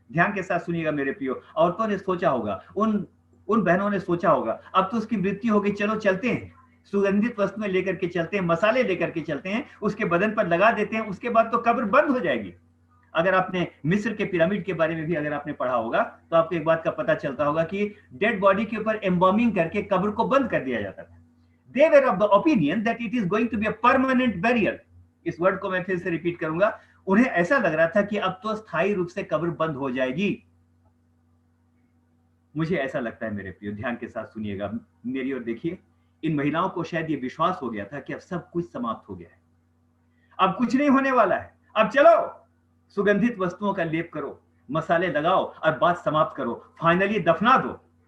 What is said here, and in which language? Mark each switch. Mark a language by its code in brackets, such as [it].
[hi] ध्यान के साथ सुनिएगा मेरे प्रियो। औरतों ने सोचा होगा, उन बहनों ने सोचा होगा, अब तो उसकी मृत्यु हो गई, चलो चलते हैं, सुगंधित वस्तुएं लेकर के चलते हैं, मसाले लेकर के चलते हैं, उसके बदन पर लगा देते हैं, उसके बाद तो कब्र बंद हो जाएगी। अगर आपने मिस्र के पिरामिड के बारे में भी अगर आपने पढ़ा होगा तो आपको एक बात का पता चलता होगा कि डेड बॉडी के ऊपर एम्बॉमिंग करके कब्र को बंद कर दिया जाता था। [en] They were of the opinion that it is going to be a permanent burial. [hi] इस वर्ड को मैं फिर से रिपीट करूंगा। उन्हें ऐसा लग रहा था कि अब तो स्थायी रूप से कब्र बंद हो जाएगी। मुझे ऐसा लगता है मेरे प्रियो, ध्यान के साथ सुनिएगा मेरी ओर देखिए। इन महिलाओं को शायद ये विश्वास हो गया था कि अब सब कुछ समाप्त हो गया है, अब कुछ नहीं होने वाला है, अब चलो सुगंधित वस्तुओं का लेप करो, मसाले लगाओ और बात समाप्त करो, फाइनली दफना दो।